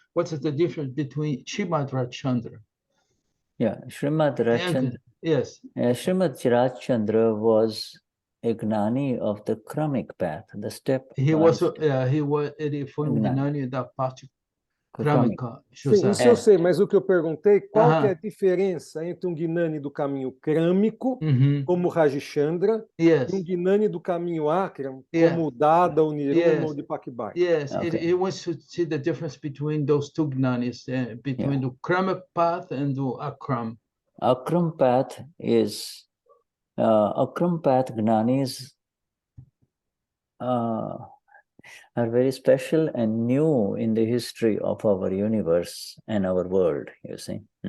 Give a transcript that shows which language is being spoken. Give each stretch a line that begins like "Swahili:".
English: What's the difference between Srimad Rajichandra? Yeah, Srimad Rajichandra. Yes. Srimad Rajichandra was a Gnani of the Kramic path, the step.
Portuguese: Ele foi Gnani da parte crâmica. Sim, isso eu sei, mas o que eu perguntei, qual que é a diferença entre Gnani do caminho crâmico, como Rajichandra, e Gnani do caminho AKram, como Dada, ou Niruma, ou Dipakbai?
English: Yes, he wants to see the difference between those two Gnanis, between the Kramic path and the AKram. AKram path is, AKram path Gnanis are very special and new in the history of our universe and our world, you see.